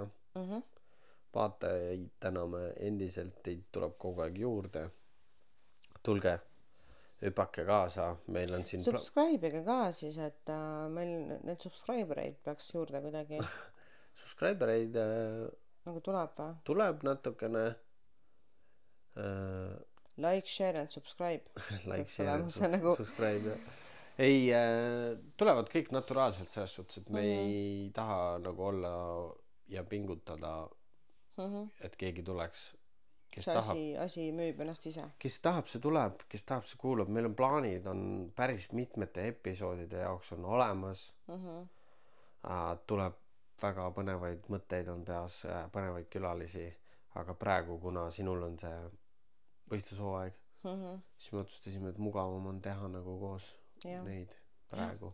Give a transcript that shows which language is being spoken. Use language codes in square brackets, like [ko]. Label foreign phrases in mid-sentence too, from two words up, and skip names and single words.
[et] Vaatajaid täname endiselt, teid tuleb kogu aeg juurde. Tulge, hüpake kaasa, meil on siin subscribe'iga ka siis, et meil need subscribereid peaks juurde kuidagi subscribereid nagu tuleb või? Tuleb natukene [en] like, share and subscribe like, share and [et] nagu... subscribe ei, tulevad kõik naturaalselt selles suhtes, et me ei taha nagu olla ja pingutada et keegi tuleks, kes see tahab asi müüb ennast ise, kes tahab, see tuleb, kes tahab, see kuulab, meil on plaanid on päris mitmete episoodide jaoks on olemas tuleb väga põnevaid mõtteid on peas, põnevaid külalisi, aga praegu kuna sinul on see võistlushooaeg siis me otsustasime, et mugavam on teha nagu koos neid praegu